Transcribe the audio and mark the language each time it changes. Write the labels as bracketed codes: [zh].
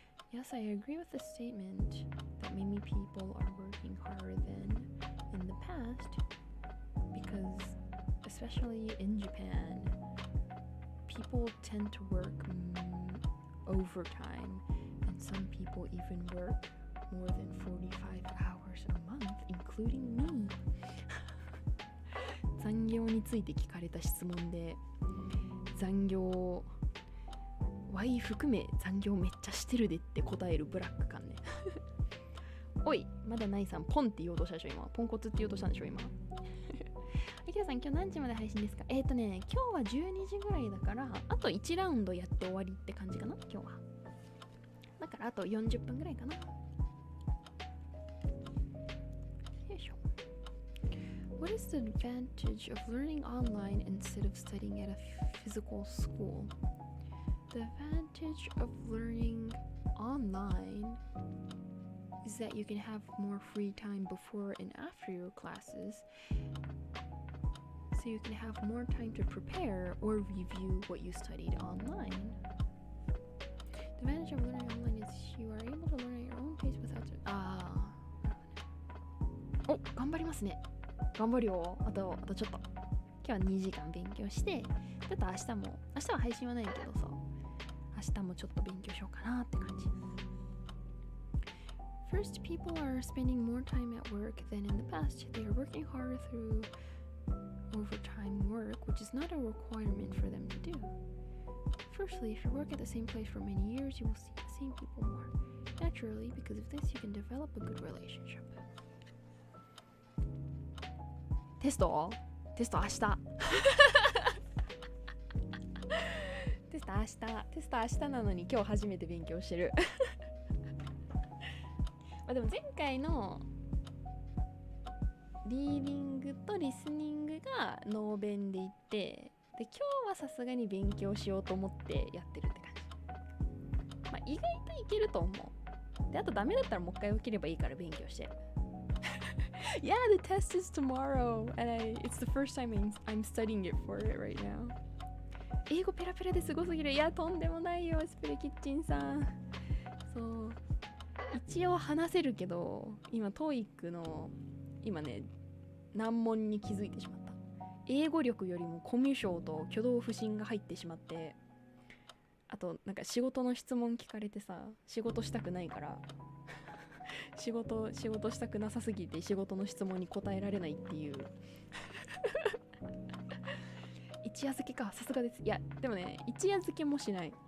[en] Yes, I agree with the statement that many people are working harder than in the past, because especially in Japan, people tend to work overtime, and some people even work more than 45 hours a month, including me. [ja] 残業について聞かれた質問で、残業 Y 含め残業めっちゃしてるでって答えるブラック感ねおい、まだないさん、ポンって言おうとしたでしょ今。ポンコツって言おうとしたんでしょ今あきらさん、今日何時まで配信ですか？今日は12時ぐらいだから、あと1ラウンドやって終わりって感じかな今日は。だからあと40分ぐらいかな。よいしょ。 [en] What is the advantage of learning online instead of studying at a physical school? The advantage of learning online is that you can have more free time before and after your classes, so you can have more time to prepare or review what you studied online. The advantage of learning online is you are able to learn at your own pace without... [ja] お、頑張りますね。頑張るよ。あとちょっと。今日は2時間勉強して、ちょっと明日は配信はないけどさ、明日もちょっと勉強しようかなって感じ。 [en] First, people are spending more time at work than in the past. They are working harder through overtime work, which is not a requirement for them to do. Firstly, if you work at the same place for many years, you will see the same people more. Naturally, because of this, you can develop a good relationship. [ja] テスト明日テスト明日なのに今日初めて勉強してるでも前回のリーディングとリスニングがノーベンで行って、で今日はさすがに勉強しようと思ってやってるって感じ。意外といけると思う。であとダメだったらもう一回起きればいいから勉強して [en] Yeah, the test is tomorrow and it's the first time I'm studying it for it right now. [ja] 英語ペラペラですごすぎる。いやとんでもないよスプレキッチンさん。そう一応話せるけど、今 TOEIC の今ね難問に気づいてしまった。英語力よりもコミュ障と挙動不審が入ってしまって、あとなんか仕事の質問聞かれてさ、仕事したくないから仕事したくなさすぎて仕事の質問に答えられないっていう一夜漬けか、さすがです。いやでもね、一夜漬けもしない。